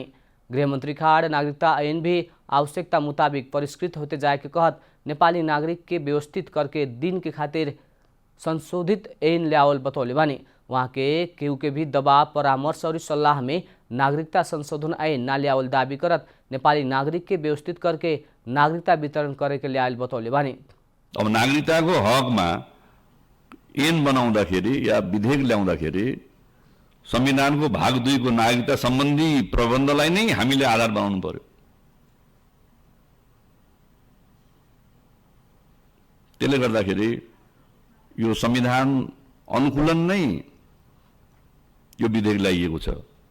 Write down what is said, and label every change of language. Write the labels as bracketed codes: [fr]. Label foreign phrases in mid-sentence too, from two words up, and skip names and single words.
[bho] गृहमंत्री खाड़ नागरिकता ऐन भी आवश्यकता मुताबिक परिष्कृत होते जाए के कहत नेपाली नागरिक के व्यवस्थित करके दिन के खातिर संशोधित ऐन ल्यावल बतौले बानी। वहाँ के केहू के भी दबाव परामर्श और सल्लाह में नागरिकता संशोधन ऐन ना ल्यावल दावी करत नेपाली नागरिक के व्यवस्थित करके नागरिकता वितरण करे के ल्यावल बतौले बानी। [ne] अब नागरिकताको हकमा ऐन बनाउँदाखेरि या विधेयक ल्याउँदाखेरि संविधानको भाग 2 को नागरिकता सम्बन्धी प्रबन्धलाई नै हामीले आधार बनाउनु पर्यो। त्यसले गर्दाखेरि यो संविधान अनुकूलन नै यो विधेयक ल्याइएको छ।